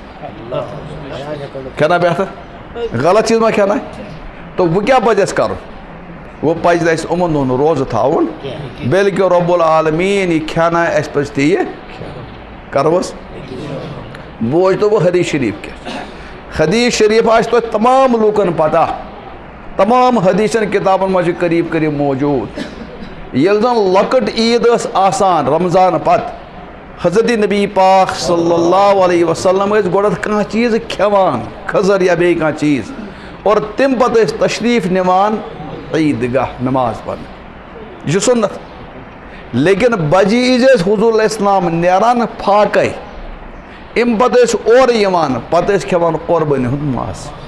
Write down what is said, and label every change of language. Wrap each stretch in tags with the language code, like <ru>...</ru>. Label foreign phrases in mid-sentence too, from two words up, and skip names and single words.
<ks>اَسہِ کھٮ۪نا بہتر غلط چیٖز ما کھٮ۪نایہِ تہٕ وۄنۍ کیٛاہ پزِ اَسہِ کرُن وۄنۍ پزِ نہٕ اَسہِ یِمن دۄہن روزٕ تھاوُن بلکہِ رۄب العالمیٖن یہِ کھٮ۪نایہِ اَسہِ پزِ تی کرہوس بوزتو وۄنۍ حدیٖث شریٖف کیٛاہ چھُ حدیٖث شریٖف آسہِ توتہِ تمام لوٗکن پتہ تمام حدیٖثن کِتابن منٛز چھِ قریٖب قریٖب موجوٗد ییٚلہِ زن لۄکٕٹ عیٖد ٲس آسان رمضان پتہٕ حضرت نبی پاک</ks> <ar>صلی اللہ علیہ وسلم</ar> <ks>ٲسۍ گۄڈٕ کانٛہہ چیٖز کھٮ۪وان کھٔزٕر یا بیٚیہِ کانٛہہ چیٖز اور تمہِ پتہٕ ٲسۍ تشریٖف نِوان عیٖدگاہ نماز پرنہِ یہِ چھُ سُنت لیکن بجہِ عیٖز ٲسۍ حضوٗر</ks> <ar>علیہ السلام</ar> <ks>نیران فاقے اَمہِ پتہٕ ٲسۍ اورٕ یِوان پتہٕ ٲسۍ کھٮ۪وان قۄربٲنی ہُنٛد ماز</ks>